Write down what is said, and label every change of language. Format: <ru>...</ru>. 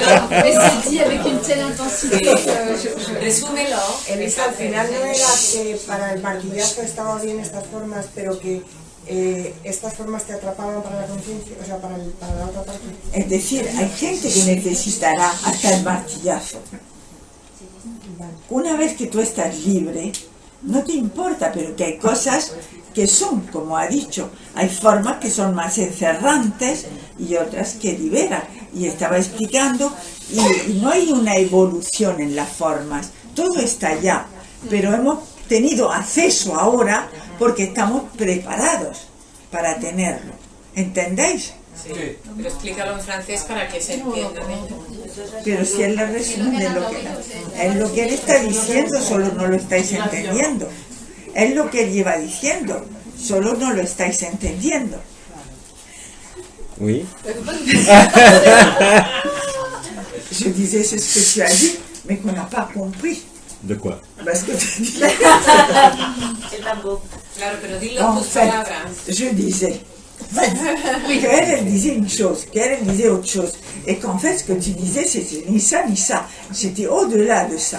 <fr>Mais c'est dit avec une telle intensité que</fr> <es>Resúmelo. Elisa, al final no era que para el martillazo estaba bien estas formas, pero que estas formas te atrapaban para la conciencia, o sea, para la otra parte. Es decir, hay gente que necesitará hasta el martillazo. Una vez que tú estás libre, no te importa, pero que hay cosas que son, como ha dicho, hay formas que son más encerrantes y otras que liberan. Y estaba explicando, y no hay una evolución en las formas, todo está allá, pero hemos tenido acceso ahora porque estamos preparados para tenerlo. ¿Entendéis? Sí. Pero explícalo en francés para que se entienda mejor. Pero si él le resume lo que él está diciendo, solo no lo estáis entendiendo. Es lo que él lleva diciendo, solo no lo estáis entendiendo.</es> <fr>Oui. Je disais c'est ce que tu as dit, mais qu'on n'a pas compris. De quoi? Parce que tu dis.</fr> <es>Claro, pero dilo en</es> <fr>En</fr> <es>tus</es> <fr>fait,</fr> <es>palabras.</es> <fr>je disais qu'elle elle disait une chose, qu'elle elle disait autre chose, et qu'en fait ce que tu disais c'était ni ça ni ça, c'était au-delà de ça.</fr>